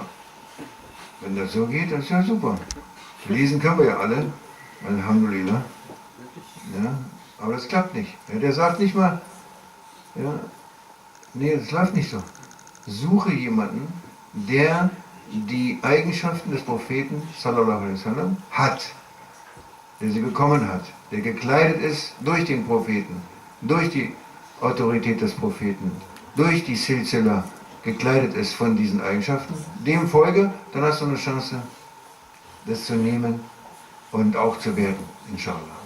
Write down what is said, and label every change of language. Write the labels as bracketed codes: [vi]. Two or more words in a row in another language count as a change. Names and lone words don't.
[de] Wenn das so geht, das ist ja super. Lesen können wir ja alle, Alhamdulillah. Ja, aber das klappt nicht. Ja, der sagt nicht mal, ja, nee, das läuft nicht so. Suche jemanden, der die Eigenschaften des Propheten [ar] صلى الله عليه وسلم [de] hat, der sie bekommen hat, der gekleidet ist durch den Propheten, durch die Autorität des Propheten, durch die Silsila gekleidet ist von diesen Eigenschaften, dem folge, dann hast du eine Chance, das zu nehmen und auch zu werden, inshallah.